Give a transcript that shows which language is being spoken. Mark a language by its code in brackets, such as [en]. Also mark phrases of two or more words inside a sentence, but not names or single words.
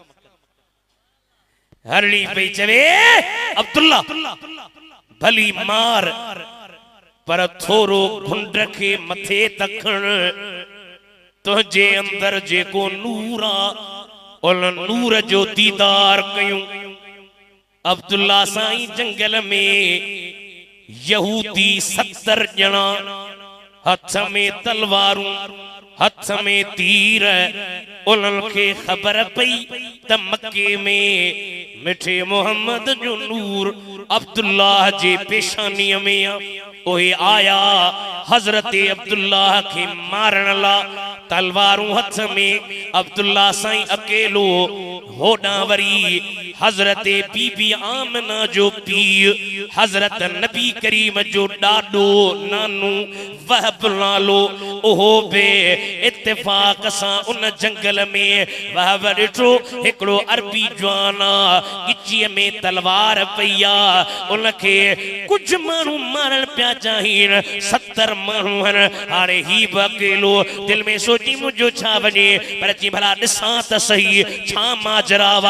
[sd] हरणी पे चवे अब्दुल्ला भली मार पर थोरो घुंड के मथे तखण तुझे अंदर जेको नूर आ उन नूर जो दीदार कयूं अब्दुल्ला साईं जंगल में यहूदी 70 ॼणा हथ में तलवारूं हथ में तीर उन्हन के खबर पई त मक्के में मिठे मोहम्मद जो नूर अब्दुल्ला जे पेशानी में ओए आया हजरत अब्दुल्ला के मारण ला तलवारूं हथ में अब्दुल्ला साईं अकेलो होडा वरी हजरत बीबी आमना जो पी हजरत नबी करीम जो डाडो नानू वहब नालो ओहो बे इत्तेफाक सां उन जंगल में वहब ॾिठो हिकिड़ो अरबी जवाना गिचीअ में तलवार पईया उनखे कुछ माण्हू मारण पिया चाहिन 70 माण्हू आहिनि हाणे ही बि अकेलो दिल में सोची मुंहिंजो छा वञे पर चई भला ॾिसां त सही छा माजरावा